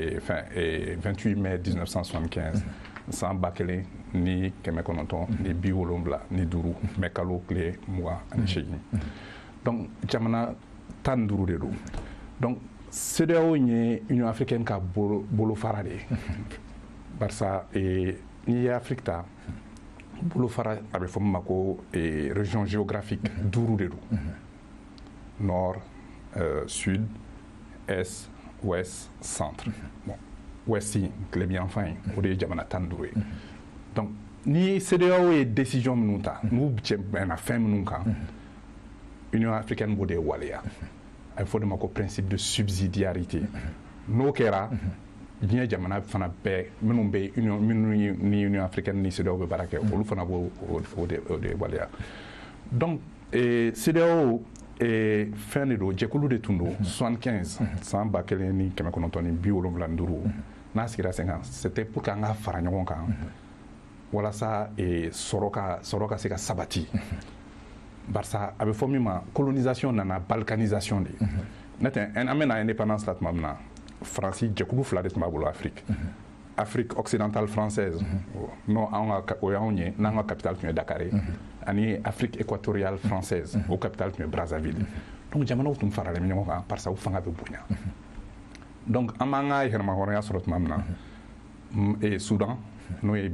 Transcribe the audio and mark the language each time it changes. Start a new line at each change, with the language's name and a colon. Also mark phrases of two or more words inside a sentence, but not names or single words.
Bambara: 28 mai 1975 san 1975 ni 75 mais kalo tile 28 donc jamana 15 de don donc CEDEAO ye Union africaine ka bolofara de ye barisa n'i ye Afrique ta bolofara a bɛ fɔ min ma ko
French: région géographique
Bambara: 5 de don
French: nord sud est ouest centre bon ouest
Bambara: tile bi yanfan ye o de ye jamana 15 ye donc ni CEDEAO ye décision minnu ta n'u bɛnna fɛn minnu kan Union africaine b'o de waleya a bɛ fɔ de ma ko
French: principe de subsidiarité
Bambara: n'o kɛra diɲɛ jamana fana bɛɛ minnu bɛ minnu ni Union africaine ni CEDEAO bɛ baara kɛ olu fana b'o de waleya donc CEDEAO fɛn de don jɛkulu de tun don 75 san 1975 n'a sigira sen kan
French: c'était pour que
Bambara: an ka fara ɲɔgɔn kan walasa sɔrɔ ka se ka sabati barisa a bɛ fɔ min ma colonisation nana balkanisation de n'o tɛ an bɛna indépendance la tuma min na Faransi jɛkulu 2 de tun b'a bolo Afrique occidentale française no o y'anw ye n'an ka capitale tun ye Dakar ye ani Afrique équatoriale française o capitale tun ye Brazzaville donc jamanaw tun faralen ɲɔgɔn kan
French: parce que
Bambara: u fanga bɛ bonya donc an b'an ka yɛrɛmahɔrɔnya sɔrɔ tuma min na Soudan n'o ye